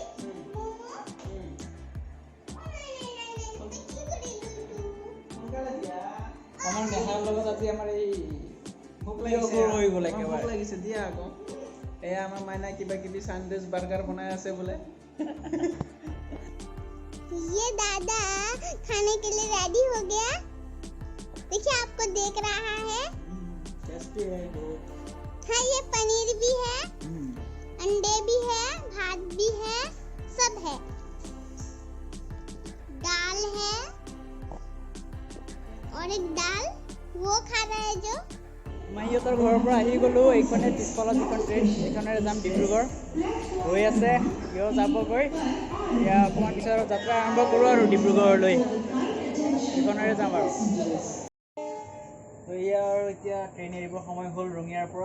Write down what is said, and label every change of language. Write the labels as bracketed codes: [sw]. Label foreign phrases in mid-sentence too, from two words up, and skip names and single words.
[as] সোনকালে দিয়া। আমাৰ নেহাৰ লগত আজি আমাৰ এই ভোক লাগিছে, সৰু হৈ গ'ল ভোক একেবাৰে। লাগিছে দিয়া আকৌ। এয়া আমাৰ মাইনাই কিবা কিবি [en] sandwich burger [as] বনাই আছে বোলে। [hi] ये दादा खाने के लिए रेडी हो गया। देखिए आपको देख रहा है। टेस्टी है बहुत। हाँ ये पनीर भी है, अंडे भी है, भात भी है, सब है। दाल है और एक दाल वो खा रहा है जो। [as] মই সিহঁতৰ ঘৰৰ পৰা আহি গ'লোঁ। এইখনে পিছফালত যিখন ট্ৰেইন, এইখনেৰে যাম ডিব্ৰুগড়। গৈ আছে, সিও যাবগৈ। এতিয়া অকণমান পিছত যাত্ৰা আৰম্ভ কৰোঁ আৰু ডিব্ৰুগড়লৈ। এইখনেৰে যাম আৰু। তো এয়া আৰু এতিয়া ট্ৰেইন এৰিবৰ সময় হ'ল ৰঙিয়াৰ পৰা।